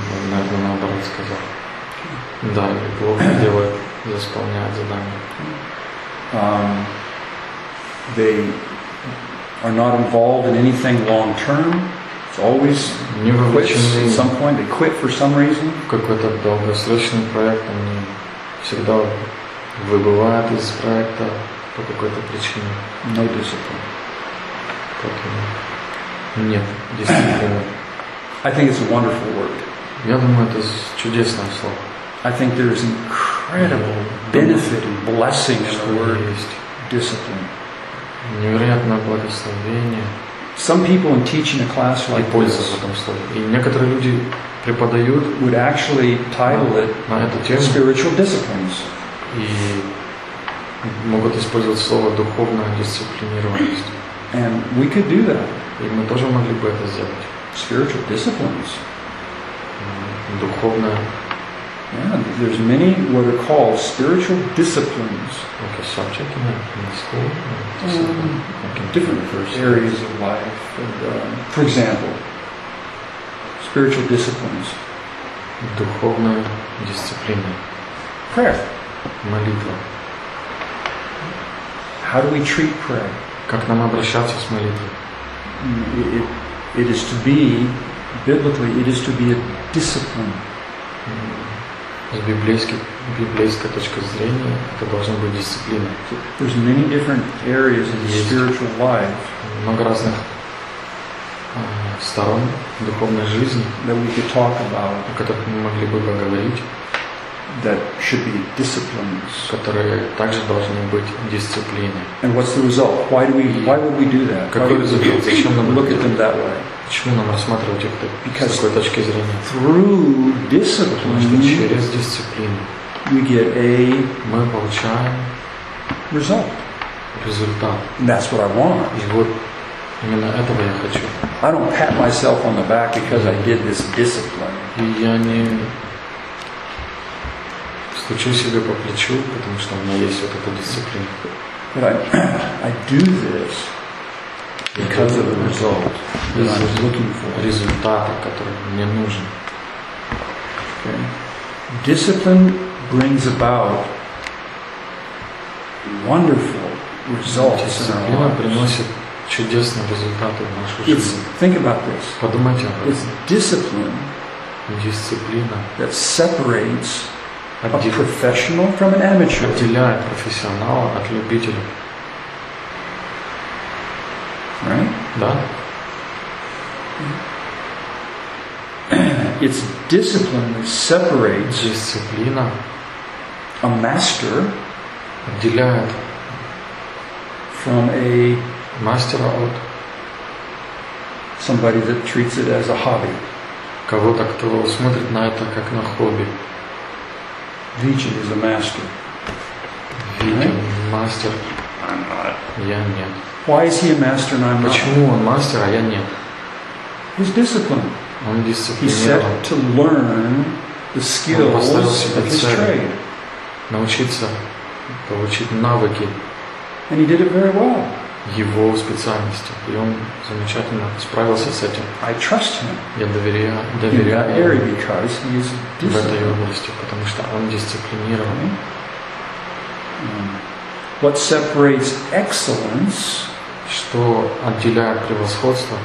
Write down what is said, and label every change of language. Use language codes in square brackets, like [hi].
[ru] Наверное, наоборот сказал. Да, или плохо делают, исполняют задание. [en] They are not involved in anything long term. Always [ru] не вовлечены. [en] At some point, they quit for some reason. [ru] Какой-то долгосрочный проект, они всегда выбывают из проекта по какой-то причине. [en] No discipline. [ru] Поэтому нет дисциплины. [en] I think it's a wonderful word. [ru] Я думаю, это чудесное слово. [en] I think there is incredible benefit and blessing in the word discipline. [ru] Невероятное благословение. [en] Some people in teaching a class like this, [ru] и некоторые люди преподают, [en] would actually title it [ru] на эту тему, [en] spiritual disciplines. [ru] И могут использовать слово духовная дисциплинированность. [en] And we could do that. [ru] И мы тоже могли бы это сделать. [en] Spiritual disciplines. [ru] Духовная. [en] Yeah, there's many what are called spiritual disciplines. Like a subject in the school? Like in different areas of life. And, for example, spiritual disciplines. [ru] Духовная дисциплина. [en] Prayer. [ru] Молитва. [en] How do we treat prayer? [ru] Как нам обращаться с молитвой? [en] It is to be, biblically, it is to be a discipline. [ru] С библейской точки зрения это должно быть дисциплина. [en] There's many different areas in spiritual life. [ru] Много разных сторон духовной жизни, [en] that we could talk about, [ru] о которых мы могли бы поговорить. [en] that should be disciplines. [ru] Которые также должны быть дисциплины. [en] And what's the result? Why would we do that? [ru] Какой результат? Зачем нам [en] look at them that way? [ru] Почему нам рассматривать их так, с такой точки зрения? [en] Through discipline, [ru] потому что через дисциплину [en] we get a [ru] мы получаем [en] result. [ru] Результат. [en] And that's what I want. [ru] И вот именно этого я хочу. [en] I don't pat myself on the back because I did this discipline. [ru] И я не стучу себе по плечу, потому что у меня есть вот эта дисциплина. [en] But I do this because of the result that I'm looking for. [ru] Результаты, которые мне нужны. [en] Okay. Discipline brings about wonderful results in our lives. [ru] Дисциплина приносит чудесные результаты в нашу жизнь. [en] Think about this. [ru] Подумайте об этом. [en] It's discipline. [ru] Дисциплина. [en] That separates a professional from an amateur. [ru] Отделяет профессионала от любителя. [en] Right? [ru] Да. [en] It's discipline that separates [ru] дисциплина. [en] A master [ru] отделяет [en] from a [ru] master от [en] somebody that treats it as a hobby. [ru] Кого-то, кто смотрит на это как на хобби. [en] Vijay is a master. Vijay, master. I'm not. [ru] Я нет. [en] Why is he a master and I'm not? [ru] Почему он мастер, а я нет? [en] He's disciplined. [ru] Он дисциплинирован. [en] He's set to learn the skills of his trade. [ru] Научиться, получить навыки. [en] And he did it very well. [ru] Его специальности. И он замечательно справился с этим. [en] I trust him. [ru] Я доверяю ему [en] because he is [ru] в этой области, потому что он дисциплинирован. [en] Okay. What separates excellence [ru] что отделяет превосходство